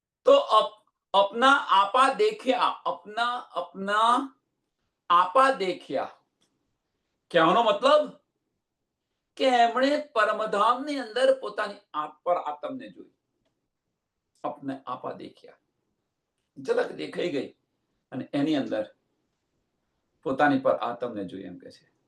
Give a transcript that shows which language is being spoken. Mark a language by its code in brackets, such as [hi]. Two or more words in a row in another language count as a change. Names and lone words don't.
[hi] तो अपना आपा देख्या, अपना अपना आपा देख्या, [gu] કહેવાનો મતલબ કે એમણે પરમધામની અંદર પોતાની પર આત્મને જોઈ, [hi] अपने आपा [gu] દેખ્યા, ઝલક દેખાઈ ગઈ અને એની અંદર પોતાની પર આત્મને જોઈ, એમ કે છે.